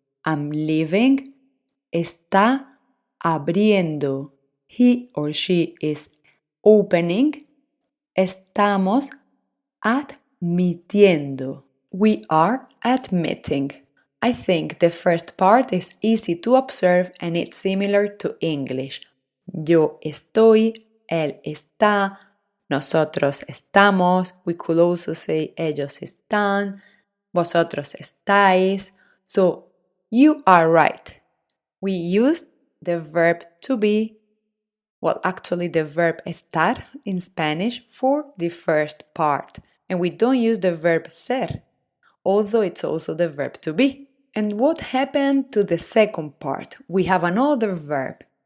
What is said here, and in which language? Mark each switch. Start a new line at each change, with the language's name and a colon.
English: I'm living.
Spanish: Está abriendo.
English: He or she is opening.
Spanish: Estamos admitiendo.
English: We are admitting. I think the first part is easy to observe and it's similar to English.
Spanish: Yo estoy, él está, nosotros estamos.
English: We could also say
Spanish: ellos están, vosotros estáis.
English: So you are right. We used the verb to be, well, actually the verb estar in Spanish for the first part. And we don't use the verb ser, although it's also the verb to be. And what happened to the second part? We have another verb.